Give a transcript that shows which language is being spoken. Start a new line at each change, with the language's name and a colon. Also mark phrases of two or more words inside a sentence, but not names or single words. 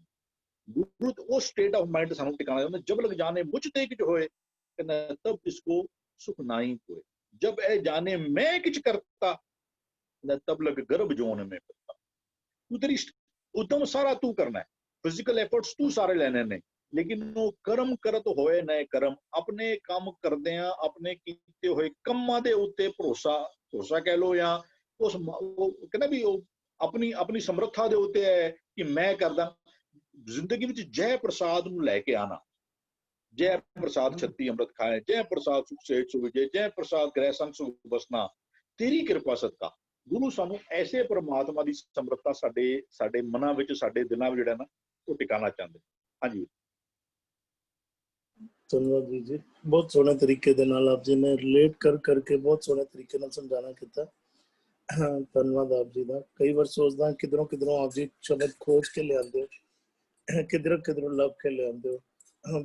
Punjabi: ਗੁਰੂ ਉਹ
English: state of mind
Punjabi: ਸਾਨੂੰ ਟਿਕਾਣਾ ਚਾਹਤਾ। ਜਬ ਲਗ ਜਾਨੇ ਮੁਝ ਤੇ ਕੁਛ ਹੋਏ, ਕਹਤਾ ਤਬ ਇਸਕੋ ਸੁਖ ਨਾ ਹੀ ਕੋਏ। ਜਬ ਏ ਜਾਨੇ ਮੈਂ ਕੁਛ ਕਰਤਾ, ਤਬ ਲਗ ਗਰਭ ਜੋਨ ਮੇਂ ਕਰਤਾ। ਤੂੰ ਤੇਰੀ ਉੱਦਮ ਸਾਰਾ ਤੂੰ ਕਰਨਾ ਹੈ,
English: physical efforts
Punjabi: ਤੂੰ ਸਾਰੇ ਲੈਣੇ ਨੇ, ਲੇਕਿਨ ਉਹ ਕਰਮ ਕਰਤ ਹੋਏ ਨਏ ਕਰਮ। ਆਪਣੇ ਕੰਮ ਕਰਦਿਆਂ ਆਪਣੇ ਕੀਤੇ ਹੋਏ ਕੰਮਾਂ ਦੇ ਉੱਤੇ ਭਰੋਸਾ ਕਹਿ ਲਓ, ਯਾ ਉਸ ਕਹਿਣਾ ਭੀ ਆਪਣੀ ਸਮਰੱਥਾ ਦੇ ਉੱਤੇ ਹੈ ਕਿ ਮੈਂ ਕਰਦਾ। ਜ਼ਿੰਦਗੀ ਵਿਚ ਜੈ ਪ੍ਰਸਾਦ ਨੂੰ ਲੈਕੇ ਆਨਾ, ਜੈ ਪ੍ਰਸਾਦ ਛੱਤੀ ਅੰਮ੍ਰਿਤ ਖਾਏ, ਜੈ ਪ੍ਰਸਾਦ ਸੁਖ ਸੇਠ ਸੁਵਿਜੇ, ਜੈ ਪ੍ਰਸਾਦ ਗ੍ਰਹਿ ਸੰਗ ਸੁਖ ਬਸਨਾ, ਤੇਰੀ ਕਿਰਪਾ ਸਦਕਾ। ਗੁਰੂ ਸਾਨੂੰ ਐਸੇ ਪਰਮਾਤਮਾ ਕੀ ਸਮਰੱਥਾ ਸਾਡੇ ਮਨਾਂ ਵਿਚ ਸਾਡੇ ਦਿਲਾਂ ਵਿਚ ਜਿਹੜਾ ਨਾ ਉਹ ਟਿਕਾਣਾ ਚਾਹਤੇ। ਹਾਂ ਜੀ। ਧੰਨਵਾਦ ਵੀਰ ਜੀ, ਬਹੁਤ ਸੋਹਣੇ ਤਰੀਕੇ ਦੇ ਨਾਲ ਆਪ ਜੀ ਨੇ ਰਿਲੇਟ ਕਰਕੇ ਬਹੁਤ ਸੋਹਣੇ ਤਰੀਕੇ ਨਾਲ ਸਮਝਾਣਾ ਕੀਤਾ। ਧੰਨਵਾਦ ਆਪ ਜੀ ਦਾ। ਕਈ ਵਾਰ ਸੋਚਦਾ ਕਿਧਰੋਂ ਕਿਧਰੋਂ ਆਪ ਜੀ ਸ਼ਬਦ ਖੋਜ ਕੇ ਲਿਆਉਂਦੇ ਹੋ, ਕਿਧਰੋਂ ਕਿਧਰੋਂ ਲੱਭ ਕੇ ਲਿਆਉਂਦੇ ਹੋ।